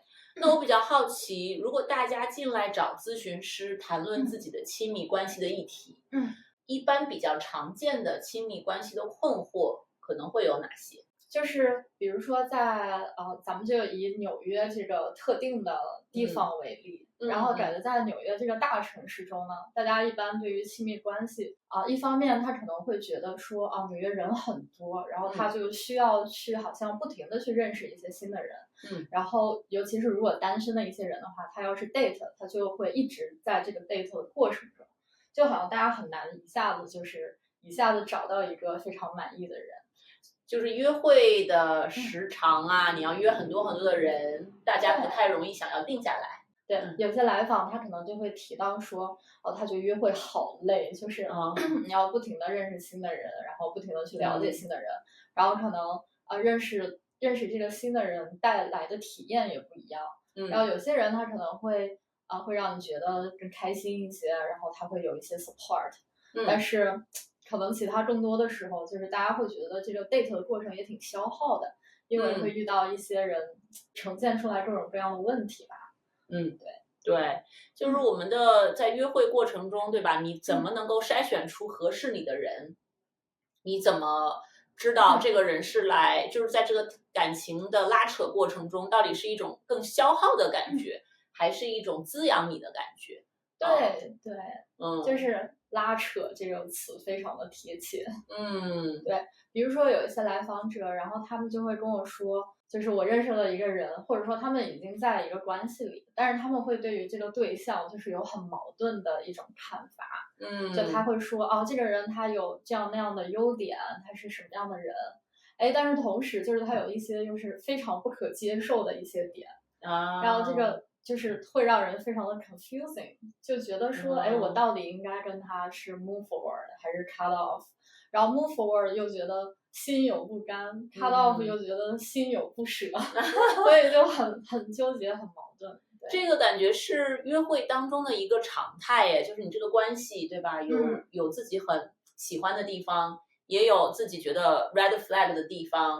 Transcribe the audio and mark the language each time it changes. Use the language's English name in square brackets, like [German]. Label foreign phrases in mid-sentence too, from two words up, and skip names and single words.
[Chinese] 那我比較好奇，如果大家進來找諮詢師談論自己的親密關係的議題，一般比較常見的親密關係的困惑可能會有哪些？就是比如說在咱們就以紐約這個特定的地方為例，然後感覺在紐約這個大城市中呢，大家一般對於親密關係一方面他可能會覺得說紐約人很多，然後他就需要去好像不停的去認識一些新的人，然後尤其是如果單身的一些人的話，他要是 date， 他就會一直在這個 date 的過程中，就好像大家很难一下子找到一個非常滿意的人。就是約會的時長你要約很多很多的人，大家不太容易想要定下來。对，有些來訪他可能就會提到說，他覺得約會好累，就是你要不停的認識新的人，然後不停的去了解新的人，然後可能認識這個新的人帶來的體驗也不一樣。然後有些人他可能會讓你覺得更開心一些，然後他會有一些 support，但是可能其他更多的時候，就是大家会觉得这个 date 的過程也挺消耗的，因為會遇到一些人呈現出來各種各樣的問題吧。對，就是我們的在約會過程中，對吧？你怎麼能夠篩選出合適你的人？你怎麼知道這個人是來，就是在這個感情的拉扯過程中，到底是一種更消耗的感覺，還是一種滋養你的感覺？對，就是拉扯這個詞非常的貼切。對，比如說有一些來訪者，然後他們就會跟我說，就是我認識了一個人，或者說他們已經在一個關係裡，但是他們會對於這個對象就是有很矛盾的一種看法。就他會說這個人他有這樣那樣的優點，他是什麼樣的人，但是同時就是他有一些就是非常不可接受的一些點，然後這個就是會讓人非常的 confusing，就覺得說我到底應該跟他是 [English] move forward [Chinese] 還是 [English] cut off， [Chinese] 然後 [English] move forward [Chinese] 又覺得心有不甘， [English] cut off [Chinese] 又覺得心有不捨，所以就很糾結很矛盾。這個感覺是約會當中的一個常態耶，就是你這個關係對吧，有自己很喜歡的地方，也有自己覺得 [English] red flag [Chinese] 的地方。